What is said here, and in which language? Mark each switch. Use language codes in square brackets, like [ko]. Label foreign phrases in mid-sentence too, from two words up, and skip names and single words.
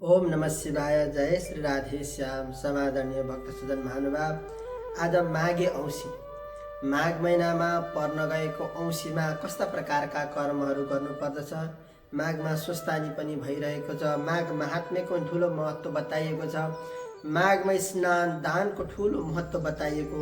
[sa] ओम नमः शिवाय। जय श्री राधे श्याम। [ne] समादरणीय भक्तसज्जन महानुभाव, आज माघे औँसी, माघ महिनामा पर्न गएको औँसीमा कस्ता प्रकारका कर्महरू गर्नुपर्दछ। माघमा स्वस्थानी पनि भइरहेको छ। माघ महात्म्यको ठुलो महत्त्व बताइएको छ। माघमा स्नान दानको ठुलो महत्त्व बताइएको।